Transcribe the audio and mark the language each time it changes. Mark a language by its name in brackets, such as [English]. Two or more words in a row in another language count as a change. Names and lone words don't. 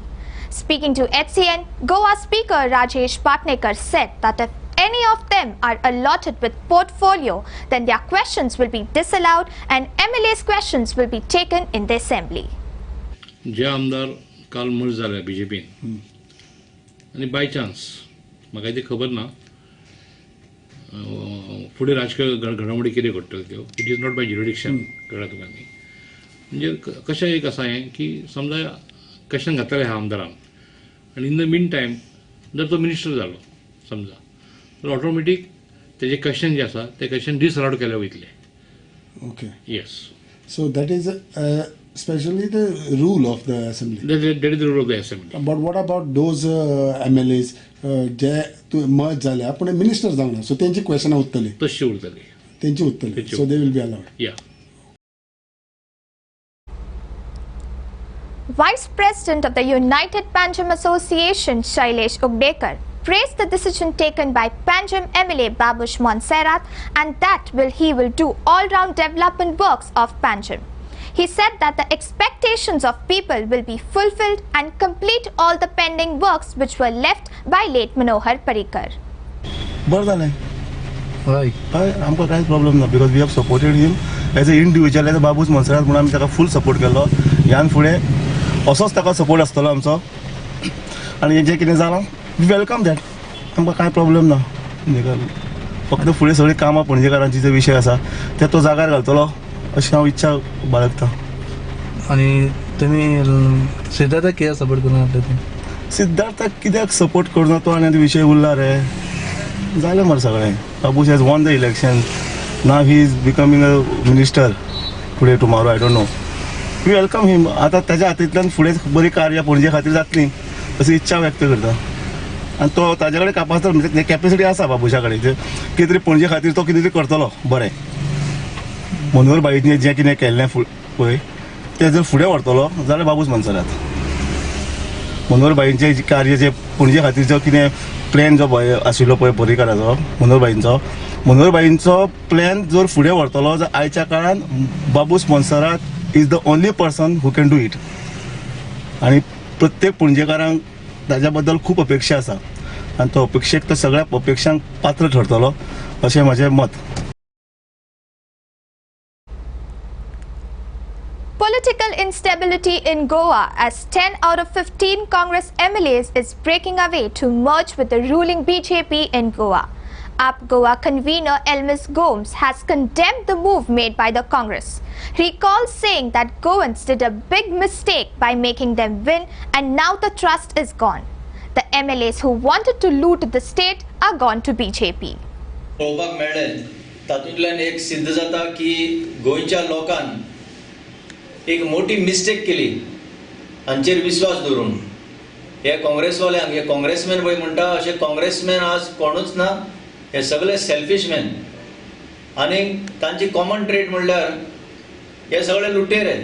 [English] Speaking to HCN, Goa Speaker Rajesh Patnekar said that if any of them are allotted with portfolio, then their questions will be disallowed and MLA's questions will be taken in the assembly. [Konkani] जे आमदार काल मर्ज जाले बीजेपीन आणि [English] by chance [Konkani] म्हाका ती खबर ना फुडें राजकीय घडामोडी कितें घडटल्यो त्यो. [English] it is not by jurisdiction, [Konkani] कळ्ळा तुका न्ही. म्हणजे कशें एक आसा हें की समजा क्वेश्चन घातलेलें ह्या आमदारान आनी [English] in the mean time [Konkani] जर तो मिनिस्टर जालो समजा, तर ऑटोमॅटीक तेजे क्वेश्चन जे आसा ते [English] question disallowed [Konkani] केले वयतले. [English] ओके. येस. So that is especially the rule of the assembly. That is the rule of the assembly. But what about those MLAs [Konkani] जे मर्ज झाले पण मिनिस्टर जावना, सो तेंची क्वेश्चनां उत्तरली तशी उरतली, तेंची उत्तरली, [English] so they will be allowed. या. Vice President of the United Panjim Association, Shailesh Ugdekar, praised the decision taken by Panjim MLA Babush Montserrat and that he will do all-round development works of Panjim. He said that the expectations of people will be fulfilled and complete all the pending works which were left by late Manohar Parrikar. [Konkani] बरं जालें. हय हय आमकां कांयच प्रॉब्लेम ना, [English] because we have supported him as an individual, as a इंडिविज्युअल, एज अ बाबूस मोन्सेरात [Konkani] म्हणून आमी ताका [English] full support केलो. [Konkani] ह्यान फुडें असोच ताका सपोर्ट आसतलो आमचो आनी जें कितें जालां [English] we welcome that. [Konkani] आमकां कांय प्रॉब्लेम ना. फक्त फुडें सगळीं कामां पणजेकारांची जो विशय आसा ते तो जाग्यार घालतलो अशी हांव इच्छा बाळगता. आणि तुम्ही सिद्धार्थाक कित्याक सपोर्ट करूं नासले ते? सिद्धार्थाक कित्याक सपोर्ट करूं तो आनी विशय उरला रे, जालें मरे सगळें. [English] Babush has won the election, now he is becoming a minister फुडें tomorrow, I don't know. we welcome him. [Konkani] आतां तेज्या हातींतल्यान फुडें बरी कार्य पणजे खातीर जातली अशी इच्छा व्यक्त करता. आनी तो ताजे कडेन कॅपासिटी म्हणजे कॅपेसिटी आसा बाबूशा कडेन, कितें तरी पणजे खातीर तो कितें तरी करतलो बरें. मनोहर बाईचें जें कितें केल्लें पळय तें जर फुडें व्हरतलो जाल्यार बाबूस मोन्सेरात. मनोहर बाईचें कार्य जें पणजे खातीर जो कितें प्लॅन जो पळय आशिल्लो पळय पर्रीकाराचो मनोहरबाईंचो प्लॅन जर फुडें व्हरतलो जाल्यार आयच्या काळान बाबू स्पॉन्सराक [English] is the only person who can do it. [Konkani] आनी प्रत्येक पणजेकारांक ताज्या बद्दल खूब अपेक्षा आसा आनी तो अपेक्षेक तो सगळ्या अपेक्षांक पात्र ठरतलो अशें म्हजें मत. [English] Political instability in Goa as 10 out of 15 Congress MLAs is breaking away to merge with the ruling BJP in Goa. UP Goa convener Elmis Gomes has condemned the move made by the Congress. He recalls saying that Goans did a big mistake by making them win and now the trust is gone. The MLAs who wanted to loot the state are gone to BJP. [Konkani] पळोवपाक मेळ्ळें तातूंतल्यान एक सिद्ध जाता की गोंयच्या लोकांन एक मोठी मिस्टेक केली हांचेर विश्वास दवरून. हे काँग्रेसवाल्यांक हे काँग्रेसमॅन पळय म्हणटा अशे काँग्रेसमॅन आज कोणूच ना. हे सगळे [English] selfish man [Konkani] आनी तांची [English] common trait [Konkani] म्हणल्यार हे सगळे लुटेर आहेत.